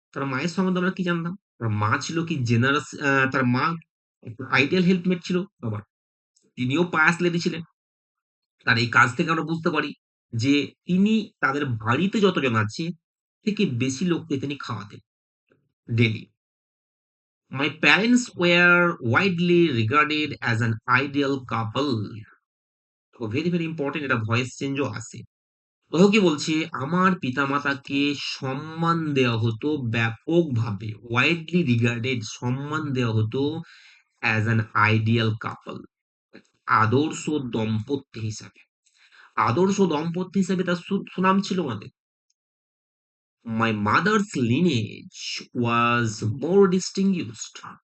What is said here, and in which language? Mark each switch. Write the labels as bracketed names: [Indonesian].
[Bangla] তার মায়ের সম্বন্ধে আমরা কি জানলাম? তার মা ছিল কি জেনারাস, তার মা একটা আইডিয়াল হেল্পমেট ছিল বাবার। তিনিও পায়াস লেডি ছিলেন। তার এই কাজ থেকে আমরা বুঝতে পারি যে তিনি তাদের বাড়িতে যতজন আছে, থেকে বেশি লোককে তিনি খাওয়াতেন daily. [English] My parents were widely regarded as an ideal couple. তো very, very important, [Bangla] এটা ভয়েস চেঞ্জও আছে। দেখো কি বলছে, আমার পিতামাতাকে সম্মান দেওয়া হতো ব্যাপকভাবে, [English] widely regarded, [Bangla] সম্মান দেওয়া হতো [English] as an ideal couple, [Bangla] আদর্শ দম্পতি হিসাবে। আদর্শ দম্পতি হিসেবে তার সুনাম ছিল আমাদের। [English] My mother's lineage was more distinguished.